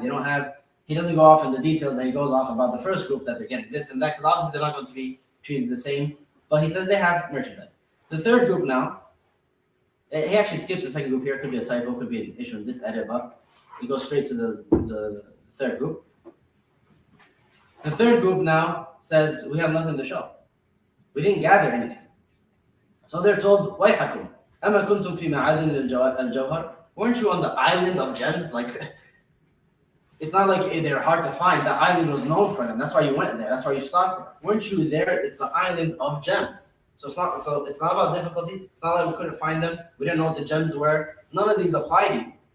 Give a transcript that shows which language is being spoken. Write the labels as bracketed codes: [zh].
[en] They don't have, he doesn't go off in the details that he goes off about the first group, that they're getting this and that, because obviously they're not going to be treated the same, but he says they have merchandise. The third group now, he actually skips the second group here, could be a typo, could be an issue in this edit, but he goes straight to the third group. The third group now says, we have nothing to show. We didn't gather anything. So they're told, [ar] وَيْحَكُمْ أَمَا كُنْتُمْ فِي مَعَادِنِ الْجَوْهَرِ. [en] Weren't you on the island of gems? Like, it's not like they're hard to find. The island was known for them. That's why you went there. That's why you stopped there. Weren't you there? It's the island of gems. So it's not about difficulty. It's not like we couldn't find them. We didn't know what the gems were. None of these apply to you.